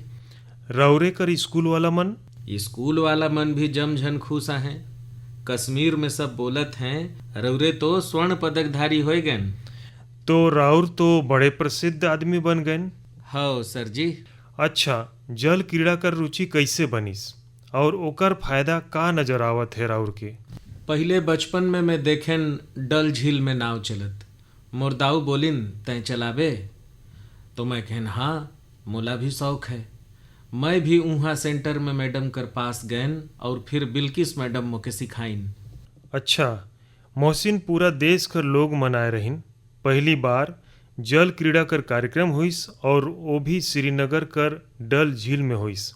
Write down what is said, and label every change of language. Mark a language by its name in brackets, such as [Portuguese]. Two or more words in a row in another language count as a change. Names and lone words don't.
[Surgujia] राउरे कर स्कूल वाला मन? स्कूल वाला मन भी जमझन खुश हैं। कश्मीर में सब बोलत हैं रउरे तो स्वर्ण पदकधारी हो गए। तो राउर तो बड़े प्रसिद्ध आदमी बन गए। हाँ सर जी। अच्छा, जल क्रीड़ा कर रुचि कैसे बनिस और ओकर फायदा का नजर आवत है राउर के? पहले बचपन में मैं देखें डल झील में नाव चलत, मोर दाऊ बोलिन तय चलाबे, तो मैं कहन हाँ, मोला भी शौक है। मैं भी उहाँ सेंटर में मैडम कर पास गयन और फिर बिल्किस मैडम मोके सिखाइन। अच्छा, मोहसिन पूरा देश कर लोग मनाए रहिन। पहली बार जल क्रीड़ा कर कार्यक्रम हुइस और वो भी श्रीनगर कर डल झील में हुइस।